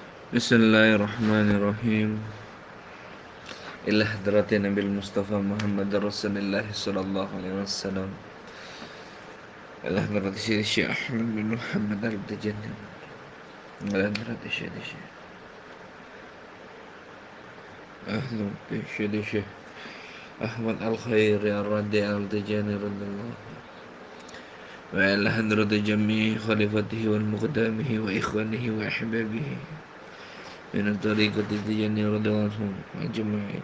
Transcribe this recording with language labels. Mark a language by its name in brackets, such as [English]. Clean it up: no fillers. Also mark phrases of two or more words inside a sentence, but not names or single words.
[Arabic] بسم الله الرحمن الرحيم إلى حضرة النبي المصطفى محمد رسول الله صلى الله عليه وسلم. إلى حضرة الشيخ أحمد بن محمد التجاني. إلى حضرة الشيخ الشيخ أحمد الخير الراضي التجاني رضي الله. وإلى حضرة جميع خلفائه والمقدمين وإخوانه وأحبابه من الطريقة تجاني رضي الله أجمعين.